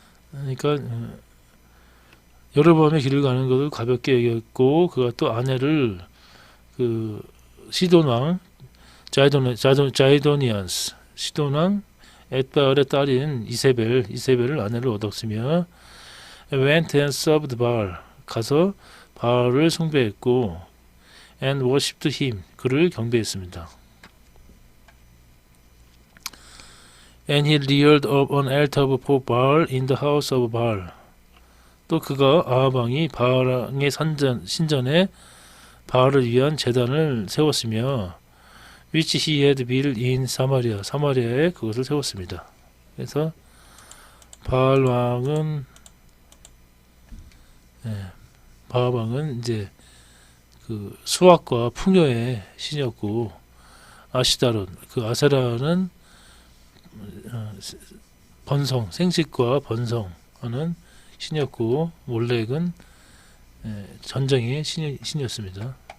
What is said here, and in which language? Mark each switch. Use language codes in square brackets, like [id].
[ko] 그러니까 여로보암의 길을 가는 것을 가볍게 여겼고, 그가 또 아내를 그 시돈 왕 자이도니언스, 시돈 왕 엣바알의 딸인 이세벨을 아내를 얻었으며, [en] went and served Baal, [ko] 가서 바알을 숭배했고, [en] and worshipped him, [ko] 그를 경배했습니다. [en] And he reared up an altar for Baal in the house of Baal. [ko] 또 그가 아합 왕이 바알의 신전에 바알을 위한 제단을 세웠으며, [en] which he had built in [ko] 사마리아에 그것을 세웠습니다. 그래서 바알 왕은 이제 그 수확과 풍요의 신이었고, 아시다론, 그 아세라는 생식과 번성하는 신이었고, 몰렉은 전쟁의 신이었습니다.